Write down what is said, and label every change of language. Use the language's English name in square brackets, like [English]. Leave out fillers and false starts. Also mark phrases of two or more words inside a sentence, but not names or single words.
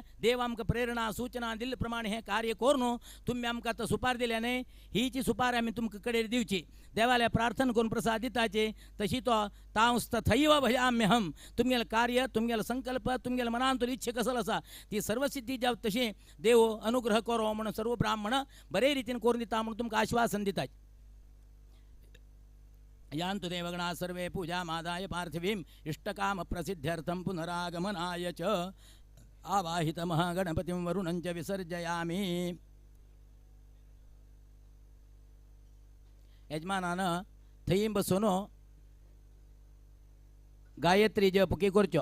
[Konkani] देव आमकां प्रेरणा सूचना दिल्ले प्रमाणे हे कार्य कोरून तुम्ही आमकां आतां सुपार दिल्या न्ही हीची सुपार आमी तुमकां कडेन दिवची. देवालया प्रार्थना करून प्रसाद दिताचे तशी तो [Sanskrit] तांस्तथैव भजाम्यहम [Konkani] तुमगेलें कार्य तुमगेलो संकल्प तुमगेल्या मनांतली इच्छा कसलो आसा ती सर्व सिद्धी जाव तशी देव अनुग्रह करो म्हणून सर्व ब्राह्मण बरे रितीन करून दिता म्हणून तुमकां आश्वासन दिता. [Sanskrit] यान्तु देवगणा सर्वे पूजा मादाय पार्थिवीं इष्टकाम प्रसिद्ध्यर्थं पुनरागमनाय च आवाहित महागणपतिं वरुणं च विसर्जयामि. [Konkani] यजमानानं थंय बसून गायत्री जप करच्यो.